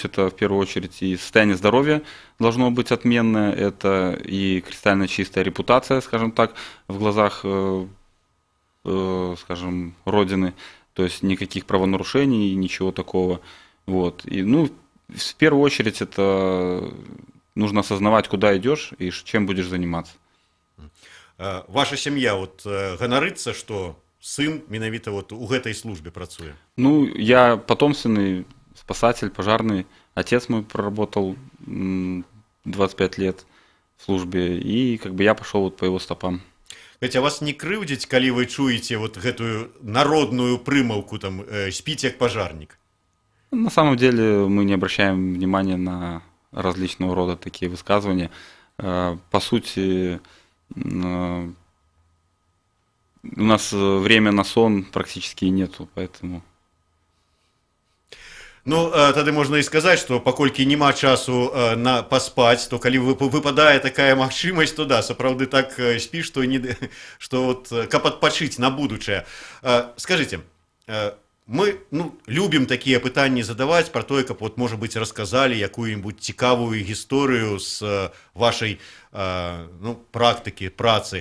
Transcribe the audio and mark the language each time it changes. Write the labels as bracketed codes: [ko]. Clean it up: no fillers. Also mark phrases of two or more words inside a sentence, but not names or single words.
[ru] Это в первую очередь и состояние здоровья должно быть отменное, это и кристально чистая репутация, скажем так, в глазах, скажем, Родины. То есть никаких правонарушений, ничего такого. Вот. И, ну, в первую очередь это нужно осознавать, куда идешь и чем будешь заниматься. [be] Ваша сям'я вот ганарыцца, что сын менавіта вот у гэтай службе працуе? [ru] Ну, я потомственный спасатель, пожарный. Отец мой проработал 25 лет в службе, и как бы я пошел вот по его стопам. [be] А вас не крыўдзіць, калі вы чуеце вот гэтую народную прымаўку, там, спіць як пажарнік? [ru] На самом деле мы не обращаем внимания на различного рода такие высказывания. По сути, у нас время на сон практически нету, поэтому... [be] Ну, тады можна і сказаць, што паколькі няма часу на паспаць, то калі выпадае такая магчымасць, то да, сапраўды так спіш, што вот, каб адпачыць на будучае. Скажыце, мы любім такія пытанні задаваць пра тое, каб вот, можа быць, расказалі якую-нибудь цікавую гісторыю з вашай практыкі, працы.